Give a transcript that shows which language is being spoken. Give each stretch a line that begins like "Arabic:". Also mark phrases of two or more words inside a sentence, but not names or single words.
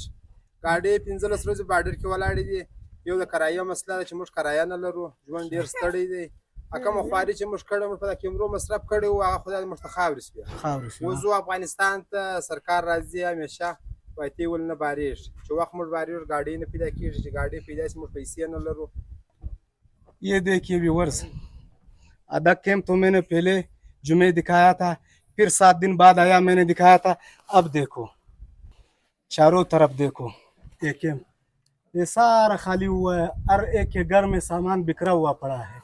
Pashto: ګاډۍ 15 ورځې بارډر کې ولاړې دي. یو د کرایه مسله ده چې موږ کرایه نه لرو، ژوند ډېر ستړی دی. کومه خواري چې موږ کړې، موږ په کیمرو مصرف کړی وو، هغه خدای موږ ته خاورې شوې. اوس زه افغانستان ته سرکار راځي همیشه وایي ول نه بارېږي، چې وخت موږ بارېږي ګاډۍ نه پیدا کېږي، چې ګاډۍ پیدا شي موږ پیسې نه لرو.
Urdu: یہ دیکھیے ویورز، آدھا کیمپ تو میں نے پہلے جمعے دکھایا تھا، پھر 7 دن بعد آیا میں نے دکھایا تھا. اب دیکھو چاروں طرف دیکھو یہ کیمپ، یہ سارا خالی ہوا ہے، ہر ایک کے گھر میں سامان بکھرا ہوا پڑا ہے.